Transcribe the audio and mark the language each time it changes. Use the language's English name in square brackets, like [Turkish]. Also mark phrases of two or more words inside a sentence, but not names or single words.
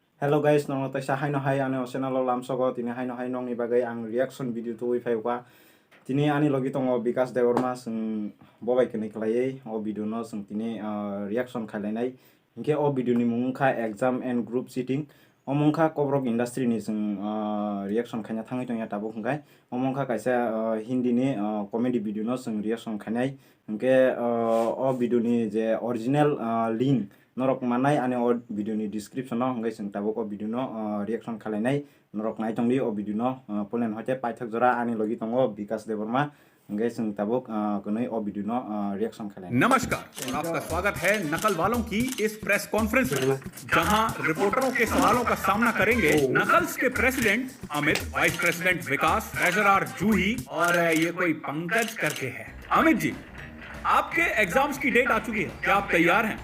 [English] Hello guys, [Kok Borok] nong tay sa haino hai ane channel lamsogo tini haino hai nong ni bagai ang [English] reaction video [Kok Borok] tu wi wa tini ani logi tongo Vikas Devarma sing bobai kini khlai o video no sing tini reaction khlainai inke o video ni mungkha [English] exam and group sitting [Kok Borok] o mungkha kobrok industry ni sing reaction khaina thangai tong ya tabo khungai o mungkha kaisa hindi ni [English] comedy video [Kok Borok] no sing reaction khainai inke o video ni je [English] original link [Kok Borok] norok manai ane o video ni description no ngai sing tabok o video no reaction khlainai norok nai tongdi o video no polen hote paithak jora ani logi tongo Vikas Devarma ngai sing tabok kunai o video no reaction khlainai। [Hindi] नमस्कार और आपका स्वागत है नकल वालों की इस [English] press conference [Hindi] में जहां रिपोर्टरों के सवालों का सामना करेंगे नकल्स के प्रेसिडेंट अमित, [English] vice president [Hindi] विकास, ट्रेजरर जूही और ये कोई पंकज करके है। अमित जी, आपके एग्जाम्स की डेट आ चुकी है, क्या आप तैयार हैं?